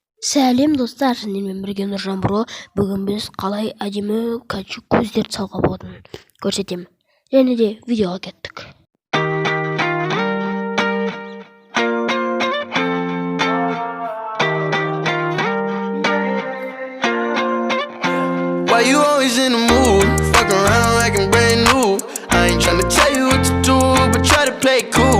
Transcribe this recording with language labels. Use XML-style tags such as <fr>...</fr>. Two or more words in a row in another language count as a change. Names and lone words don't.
<kk>Сәлем достар, сіздермен бірге Нұржан Бро. Бүгін біз қалай әдемі көздерді салуға болатынын көрсетемін. Және де видеоға кеттік.</kk> <en>Why you always in the mood? Fuck around like I'm brand new. I ain't tryna tell you what to do, but try to play cool.</en>